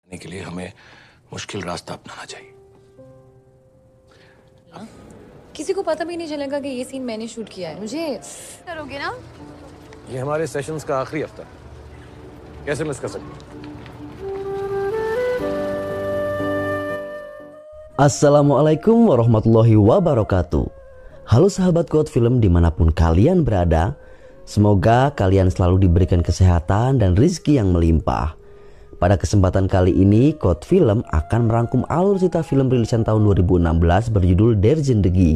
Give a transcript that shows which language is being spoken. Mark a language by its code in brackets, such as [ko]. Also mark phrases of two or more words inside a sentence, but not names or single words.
[hi] के लिए हमें मुश्किल रास्ता अपनाना चाहिए। किसी को पता भी नहीं चलेगा कि ये सीन मैंने शूट किया है। मुझे करोगे ना? ये हमारे सेशंस का आखिरी हफ्ता, कैसे मिस कर सकते? [ar] السلام عليكم ورحمة الله وبركاته. [id] Halo sahabat Quote Film dimanapun kalian berada. Semoga kalian selalu diberikan kesehatan dan rizki yang melimpah. Pada kesempatan kali ini Quote Film akan merangkum alur cerita film rilisan tahun 2016 berjudul Der Zindagi.